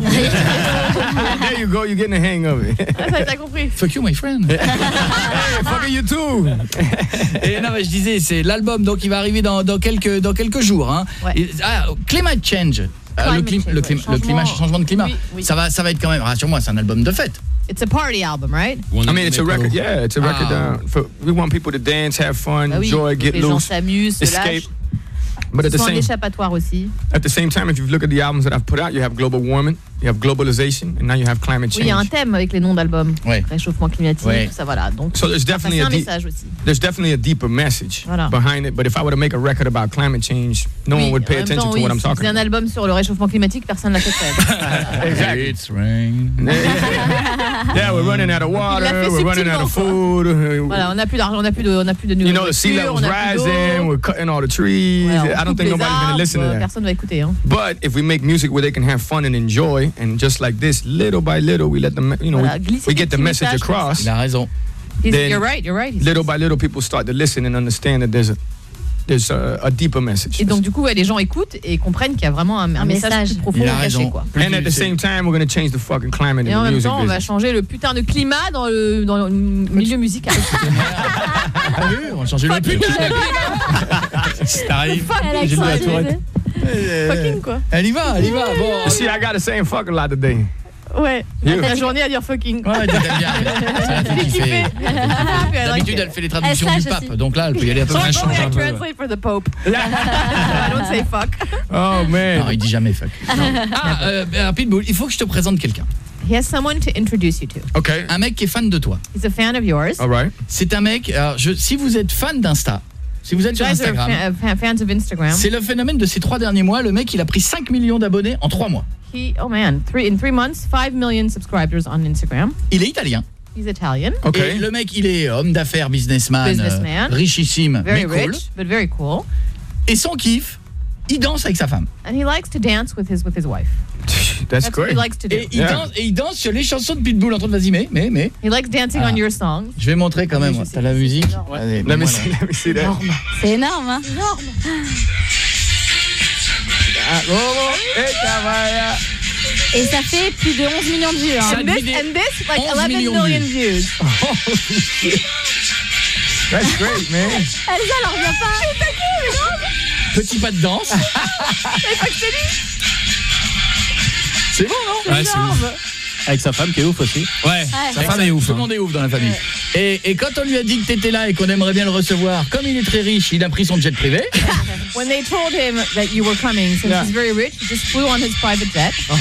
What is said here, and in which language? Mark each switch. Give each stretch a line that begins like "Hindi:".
English: There you go, you're getting the hang of it.
French: T'as compris.
English: Fuck you, my friend. Hey, fuck you too.
French: Et non, mais je disais, c'est l'album, donc il va arriver dans quelques jours. Hein. Ouais.
English: Ah, climate change.
French: Le changement de climat. Oui. Ça va être quand même, rassure-moi, c'est un album de fête.
English: It's a party album, right? I mean, it's a record. Yeah, it's a record. We want people to dance, have fun, enjoy, get loose.
French: Les gens s'amusent,
English: escape. But at the same,
French: échappatoire aussi.
English: At the same time, if you look at the albums that I've put out, you have global warming, you have globalization, and now you have climate change.
French: Oui, il y a un thème avec les noms d'albums. Réchauffement climatique, tout ça, voilà. Donc,
English: so there's definitely
French: un message aussi.
English: There's definitely a deeper message behind it. But if I were to make a record about climate change, no one would pay attention to what I'm talking about.
French: Si c'est un album sur le réchauffement climatique, personne ne l'accepte.
English: Exactly. It's rain. Yeah, we're running out of water. We're running out of food.
French: Voilà, on n'a plus d'argent, on n'a plus de
English: You know, the sea level's rising. We're cutting all the trees. I don't think nobody's going to listen to that.
French: Personne va écouter. Hein.
English: But if we make music where they can have fun and enjoy, and just like this, little by little, we let them, you know,
French: voilà,
English: we get the message across.
French: Il a raison.
English: You're right. Little by little, people start to listen and understand that there's a deeper message.
French: Et donc du coup, les gens écoutent et comprennent qu'il y a vraiment un message plus profond caché, quoi.
English: And at the same time, we're going to change the fucking climate in the music business.
French: Et en même temps, on va changer le putain de climat dans le milieu musical. On change le pull. Fucking quoi. Elle y va, elle y va. Bon,
English: see, I gotta say fuck a lot today.
French: Ouais, la journée à dire fucking. Ouais, elle aime bien. C'est un truc qui fait. D'habitude, elle fait les traductions du pape. Donc là, elle peut y aller un peu machin.
English: I translate for the pope. I don't say fuck. Oh man.
French: Non, il dit jamais fuck. Ah, Pitbull, il faut que je te présente quelqu'un.
English: He has someone to introduce you to. Okay.
French: Un mec qui est fan de toi.
English: He's a fan of yours. All right.
French: C'est un mec. Si vous êtes fan d'Insta. Si vous êtes sur Instagram,
English: fans of Instagram.
French: C'est le phénomène de ces trois derniers mois. Le mec, il a pris 5 millions d'abonnés en 3 mois.
English: He, oh man, three, in 3 months, 5 million subscribers on Instagram.
French: Il est italien.
English: He's Italian.
French: Okay. Et le mec, il est homme d'affaires, businessman, richissime,
English: very
French: mais
English: rich, cool. But very cool.
French: Et son kiff, il danse avec sa femme.
English: And he likes to dance with his wife. That's great. What he likes to do.
French: Et, yeah. il danse sur les chansons de Pitbull. En train de vas-y, mais.
English: He likes dancing on your songs.
French: Je vais montrer quand même. T'as la musique. Non, ouais. Allez, non mais c'est énorme. C'est énorme, hein. Énorme. Et ça fait plus de 11 millions de vues.
English: Hein. And this, like 11 millions
French: million de vues.
English: That's great, man.
French: Elle ça, elle revient pas. Je suis taquée, mais non. Petit pas de danse. C'est pas que c'est lui. C'est bon, non? Ouais, c'est énorme. Avec sa femme qui est ouf aussi. Ouais, sa femme est ouf. Tout le monde est ouf dans la famille. Ouais. Et quand on lui a dit que t'étais là et qu'on aimerait bien le recevoir, comme il est très riche, il a pris son jet privé.
English: When they told him that you were coming, since he's very rich, he just flew on his private jet.